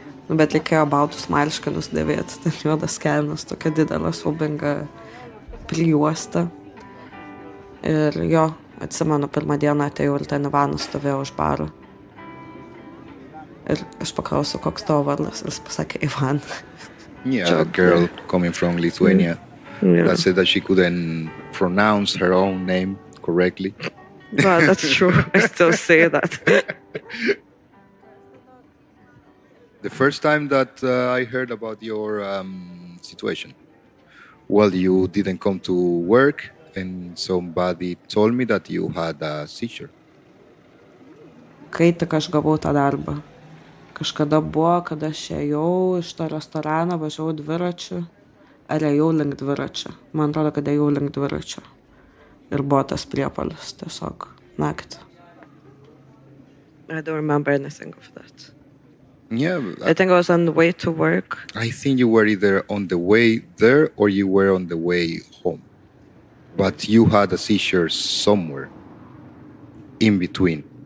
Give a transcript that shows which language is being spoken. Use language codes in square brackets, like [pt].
[lt] Bet reikėjo baltus marškinius dėvėti, ten juodas kelnes, tokia didelė siaubinga prijuosta. Ir atsimenu, pirmą dieną atėjau ir ten Ivanas stovėjo už baro. Ir aš paklausiau, koks tavo vardas, ir jis pasakė Ivan. [en] Yeah, a girl coming from Lithuania that said that she couldn't pronounce her own name correctly. Well, that's true. I still say that. The first time that I heard about your situation, well, you didn't come to work and somebody told me that you had a seizure. [lt] Kai tik aš gavau tą darbą. Kažkada buvo, kad aš ėjau iš to restorano, važiavau dviračiu, ar ėjau link dviračio. Man atrodo, kad ėjau link dviračio. Ir buvo tas priepuolis tiesiog naktį. [en] I don't remember anything of that. Yeah, I think I was on the way to work. I think you were either on the way there or you were on the way home. But you had a seizure somewhere in between.